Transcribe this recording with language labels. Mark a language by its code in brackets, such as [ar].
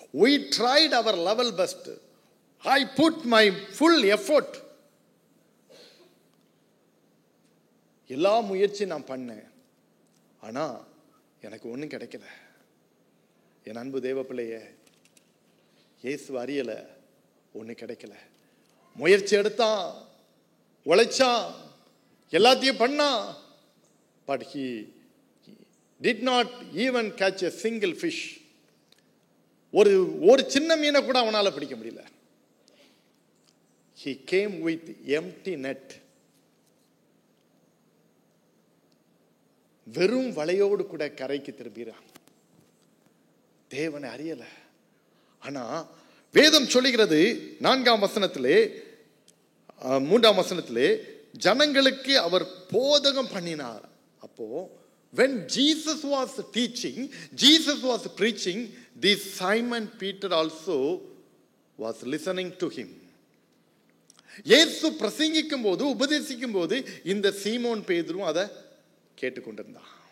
[en] We tried our level best. I put my full effort. [ta] எல்லா முயற்சி நான் பண்ணேன், ஆனா எனக்கு ஒன்றும் கிடைக்கல. என் அன்பு தேவ பிள்ளையே, இயேசு அறியல, ஒன்றும் கிடைக்கல. முயற்சி எடுத்தான், உழைச்சான், எல்லாத்தையும் பண்ணான், but [en] he did not even catch a single fish. [ta] ஒரு சின்ன மீனை கூட அவனால பிடிக்க முடியல. [en] He came with empty net. [ta] வெறும் வலையோடு கூட கரைக்கு திரும்பிறான். தேவனை அறியல. ஆனா வேதம் சொல்லுகிறது 4ஆம் வசனத்திலே, 3ஆம் வசனத்திலே, ஜனங்களுக்கு அவர் போதகம் பண்ணினார். [en] அப்போ when Jesus was teaching, Jesus was preaching, this Simon Peter also was listening to him. [ta] இயேசு பிரசங்கிக்கும் போது, உபதேசிக்கும் போது இந்த சீமோன் பேதுரும் அதை கேட்டுக்கொண்டிருந்தான்.